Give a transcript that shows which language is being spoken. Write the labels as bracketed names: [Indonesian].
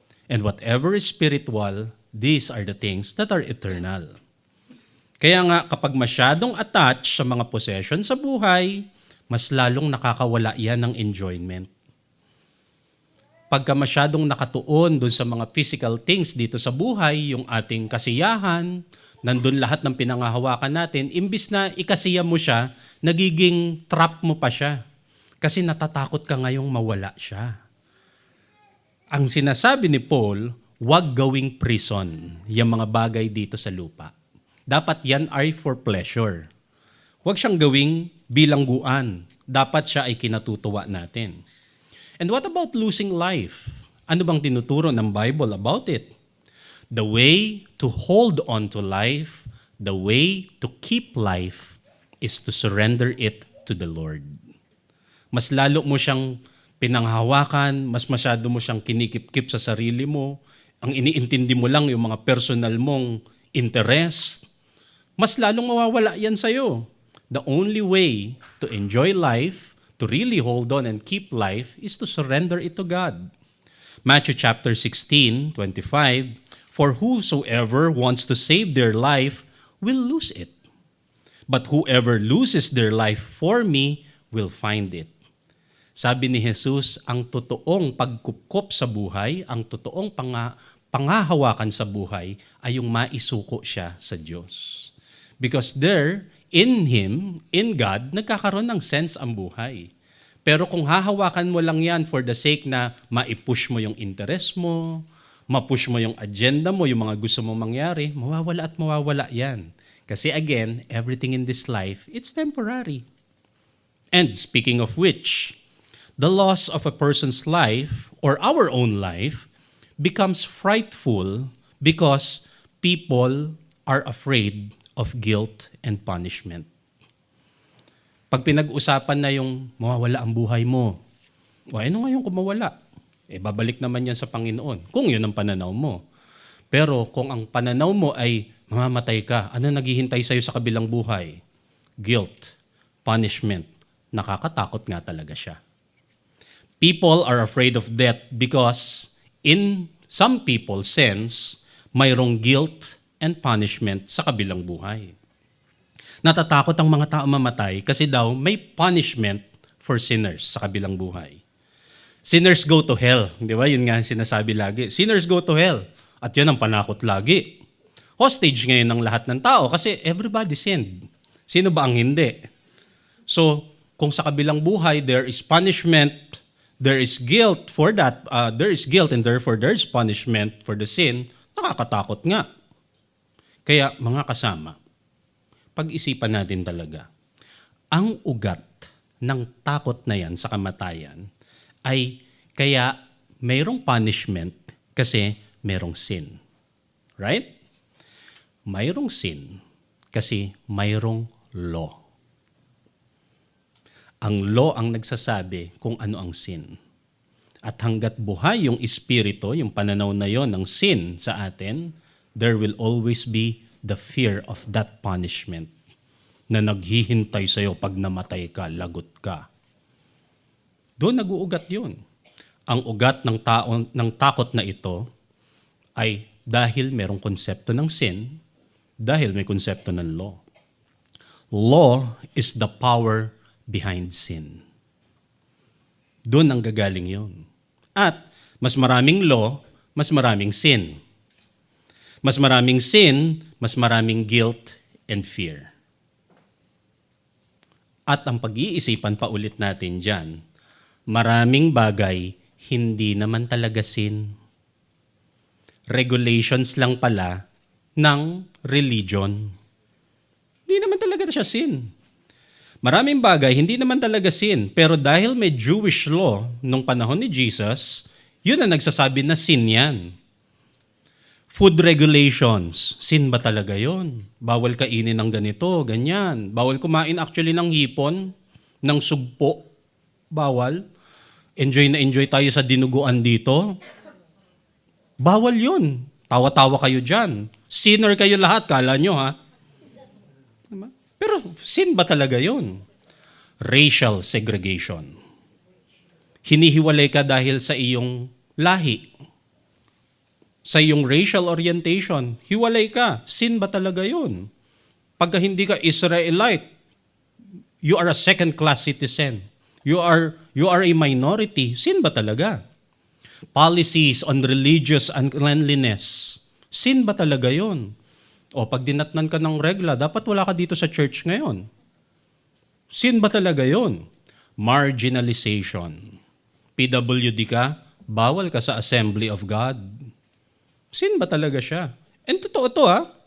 [English] And whatever is spiritual, these are the things that are eternal. [Filipino] Kaya nga, kapag masyadong attached sa mga possession sa buhay, mas lalong nakakawala yan ng enjoyment. Pagka masyadong nakatuon dun sa mga physical things dito sa buhay, yung ating kasiyahan, nandun lahat ng pinangahawakan natin, imbis na ikasiya mo siya, nagiging trap mo pa siya. Kasi natatakot ka ngayong mawala siya. Ang sinasabi ni Paul, huwag gawing prison yung mga bagay dito sa lupa. Dapat yan ay [English] for pleasure. [Filipino] Huwag siyang gawing bilangguan. Dapat siya ay kinatutuwa natin. [English] And what about losing life? [Filipino] Ano bang tinuturo ng [English] Bible about it? The way to hold on to life, the way to keep life, is to surrender it to the Lord. [Filipino] Mas lalo mo siyang pinanghawakan, mas masyado mo siyang kinikip-kip sa sarili mo, ang iniintindi mo lang yung mga personal mong interest, mas lalong mawawala yan sa'yo. [English] The only way to enjoy life, to really hold on and keep life, is to surrender it to God. Matthew chapter 16:25, for whosoever wants to save their life will lose it. But whoever loses their life for me will find it. [Filipino] Sabi ni Jesus, ang totoong pagkupkop sa buhay, ang totoong pangahawakan sa buhay ay yung maisuko siya sa Diyos. [English] Because there, in Him, in God, [Filipino] nagkakaroon ng sense ang buhay. Pero kung hahawakan mo lang yan [English] for the sake [Filipino] na maipush mo yung interest mo, mapush mo yung agenda mo, yung mga gusto mo mangyari, mawawala at mawawala yan. Kasi [English] again, everything in this life, it's temporary. And speaking of which, the loss of a person's life or our own life becomes frightful because people are afraid of guilt and punishment. [Filipino] Pag pinag-usapan na yung mawawala ang buhay mo, ano ngayon kung mawala? Babalik naman yan sa Panginoon, kung yun ang pananaw mo. Pero kung ang pananaw mo ay mamamatay ka, ano naghihintay sa'yo sa kabilang buhay? Guilt, punishment, nakakatakot nga talaga siya. [English] People are afraid of death because in some people's sense, mayroong guilt and punishment [Filipino] sa kabilang buhay. Natatakot ang mga tao mamatay kasi daw may punishment for sinners sa kabilang buhay. [English] Sinners go to hell. [Filipino] Di ba? Yun nga sinasabi lagi. [English] Sinners go to hell. [Filipino] At yun ang panakot lagi. Hostage ngayon ng lahat ng tao kasi [English] everybody sinned. [Filipino] Sino ba ang hindi? [English] So, [Filipino] kung sa kabilang buhay [English] there is punishment, there is guilt for that, there is guilt and therefore there is punishment for the sin, [Filipino] nakakatakot nga. Kaya mga kasama, pag-isipan natin talaga, ang ugat ng takot na yan sa kamatayan ay kaya mayroong punishment kasi mayroong sin. [English] Right? [Filipino] Mayroong sin kasi mayroong law. Ang law ang nagsasabi kung ano ang sin. At hanggat buhay yung espiritu, yung pananaw na yon ng sin sa atin, [English] there will always be the fear of that punishment. [Filipino] na naghihintay sa'yo pag namatay ka, lagot ka. Doon nag-uugat yun. Ang ugat ng takot na ito ay dahil merong konsepto ng sin, dahil may konsepto ng law. [English] Law is the power behind sin. [Filipino] Doon ang gagaling yun. At mas maraming law, mas maraming sin. Mas maraming sin, mas maraming [English] guilt and fear. [Filipino] At ang pag-iisipan pa ulit natin dyan, maraming bagay hindi naman talaga sin. Regulations lang pala ng religion. Hindi naman talaga siya sin. Maraming bagay hindi naman talaga sin, pero dahil may Jewish law nung panahon ni Jesus, yun ang nagsasabi na sin yan. Food regulations, sin ba talaga yon? Bawal kainin ng ganito, ganyan. Bawal kumain actually ng hipon, ng sugpo. Bawal. Enjoy na enjoy tayo sa dinuguan dito. Bawal yun. Tawa-tawa kayo dyan. Sinner kayo lahat, kala nyo ha? Pero sin ba talaga yun? Racial segregation. Hinihiwalay ka dahil sa iyong lahi. Sa iyong racial orientation, hiwalay ka. Sin ba talaga yun? Pagka hindi ka [English] Israelite, you are a second-class citizen. You are a minority. [Filipino] Sin ba talaga? [English] Policies on religious uncleanliness. [Filipino] Sin ba talaga yun? O pag dinatnan ka ng regla, dapat wala ka dito sa church ngayon. Sin ba talaga yun? Marginalization. PWD ka, bawal ka sa Assembly of God. Sin ba talaga siya? And totoo to ha.